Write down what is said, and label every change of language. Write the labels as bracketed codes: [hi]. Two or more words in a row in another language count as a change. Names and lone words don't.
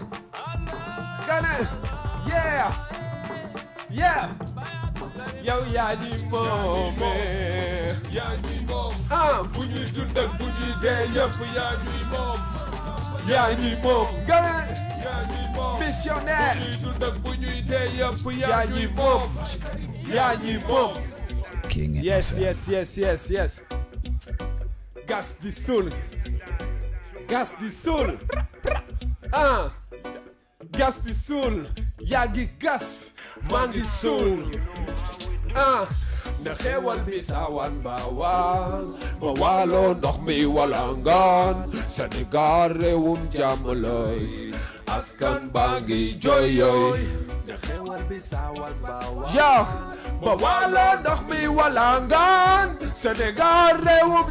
[wo] jam gane [en] yeah yeah [wo] yow yaa ñi moome yaa ñuy moom bu ñuy dund ak bu ñuy dee yëpp yaa ñuy moom yaa ñi moom gane yaa ñuy moom missionnaire ñuy dund ak bu ñuy dee yëpp yaa yaa ñi ñuy moom moom yaa ñi moom King yes FM. yes gas di soul gas di soul gas di soul yaa ngi gas maa ngi soul na xewal bi sawan baawaan ba waaloo ndox mi walangaan Sénégal réewum jàmm lay askan baa ngi jooy na xewal bi sawan baawaan yaa ba waaloo ndox mi walangaan Sénégal réewum